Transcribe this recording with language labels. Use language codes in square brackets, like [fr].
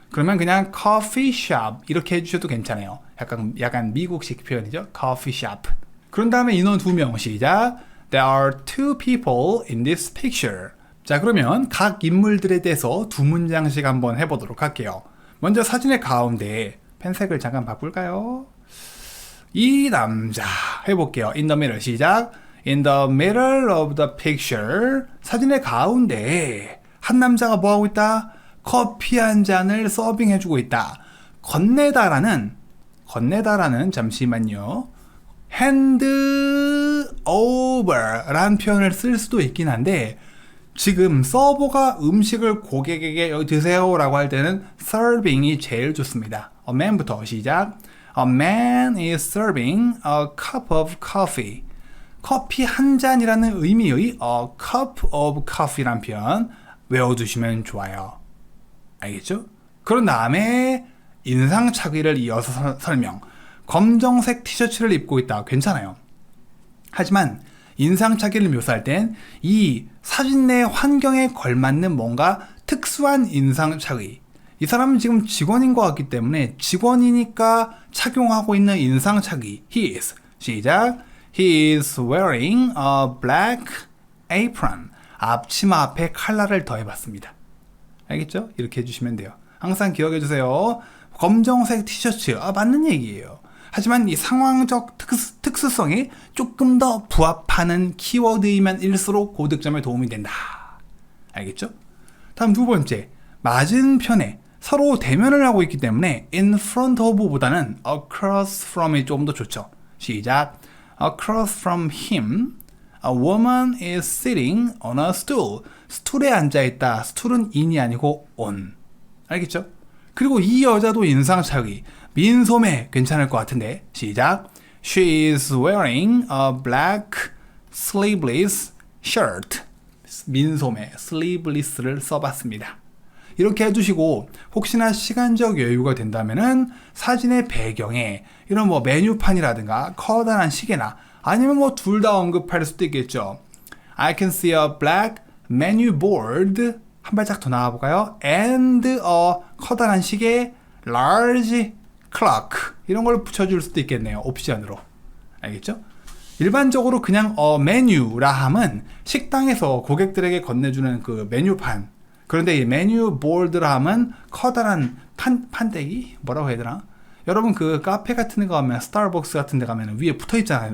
[ko] 그러면 그냥 coffee shop 이렇게 해주셔도 괜찮아요. 약간 미국식 표현이죠. coffee shop. 그런 다음에 인원 2명 시작. [en] There are 2 people in this picture. [ko] 자, 그러면 각 인물들에 대해서 2문장씩 한번 해보도록 할게요. 먼저 사진의 가운데 펜색을 잠깐 바꿀까요? 이 남자 해볼게요. [en] In the middle 시작. In the middle of the picture. [ko] 사진의 가운데 한 남자가 뭐하고 있다? 커피 한 잔을 서빙해주고 있다. 건네다라는 잠시만요. hand over라는 표현을 쓸 수도 있긴 한데 지금 서버가 음식을 고객에게 여기 드세요라고 할 때는 serving이 제일 좋습니다. A man부터 시작. [en] A man is serving a cup of coffee. [ko] 커피 한 잔이라는 의미의 [en] a cup of coffee [ko] 란 표현 외워두시면 좋아요. 알겠죠? 그런 다음에 인상착의를 이어서 설명. 검정색 티셔츠를 입고 있다. 괜찮아요. 하지만 인상착의를 묘사할 땐 이 사진 내 환경에 걸맞는 뭔가 특수한 인상착의. 이 사람은 지금 직원인 것 같기 때문에 직원이니까 착용하고 있는 인상착의. [en] He is. 시작. He is wearing a black apron. [ko] 앞치마 앞에 칼라를 더해봤습니다. 알겠죠? 이렇게 해주시면 돼요. 항상 기억해주세요. 검정색 티셔츠. 맞는 얘기예요. 하지만 이 상황적 특수성이 조금 더 부합하는 키워드이면 일수록 고득점에 도움이 된다. 알겠죠? 다음 2번째. 맞은편에 서로 대면을 하고 있기 때문에 in front of 보다는 across from이 조금 더 좋죠. 시작. [en] Across from him, A woman is sitting on a stool. [ko] 스툴에 앉아있다. 스툴은 in이 아니고 on. 알겠죠? 그리고 이 여자도 인상착의. 민소매 괜찮을 것 같은데. 시작. [en] She is wearing a black sleeveless shirt. [ko] 민소매, sleeveless를 써봤습니다. 이렇게 해주시고 혹시나 시간적 여유가 된다면은 사진의 배경에 이런 뭐 메뉴판이라든가 커다란 시계나 아니면 뭐 둘 다 언급할 수도 있겠죠. [en] I can see a black menu board. [ko] 한 발짝 더 나와볼까요? [en] And a [ko] 커다란 시계, [en] large clock. [ko] 이런 걸 붙여줄 수도 있겠네요. 옵션으로. 알겠죠? 일반적으로 그냥 메뉴라 함은 식당에서 고객들에게 건네주는 그 메뉴판. 그런데 이 메뉴 보드라 함은 커다란 판때기? 뭐라고 해야 되나? 여러분 그 카페 같은 데 가면 스타벅스 같은 데 가면 위에 붙어 있잖아요.